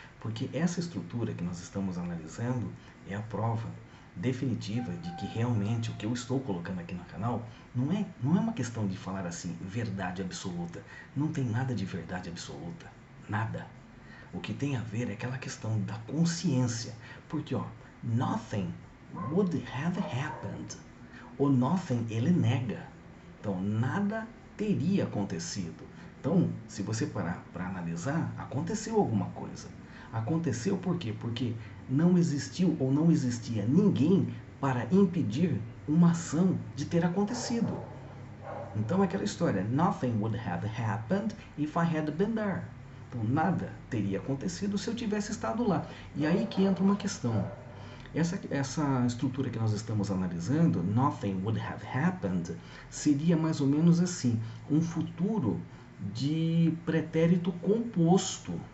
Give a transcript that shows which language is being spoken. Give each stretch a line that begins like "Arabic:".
Portuguese: Porque essa estrutura que nós estamos analisando é a prova definitiva de que realmente o que eu estou colocando aqui no canal não é uma questão de falar assim, verdade absoluta. Não tem nada de verdade absoluta. Nada. O que tem a ver é aquela questão da consciência. Porque, ó,
English: nothing would have happened.
Portuguese: O nothing, ele nega. Então, nada teria acontecido. Então, se você parar para analisar, aconteceu alguma coisa. Aconteceu por quê? Porque não existiu ou não existia ninguém para impedir uma ação de ter acontecido. Então é aquela história,
English: nothing would have happened if I had been there.
Portuguese: Então nada teria acontecido se eu tivesse estado lá. E aí que entra uma questão. Essa estrutura que nós estamos analisando,
English: nothing would have happened,
Portuguese: seria mais ou menos assim, um futuro de pretérito composto.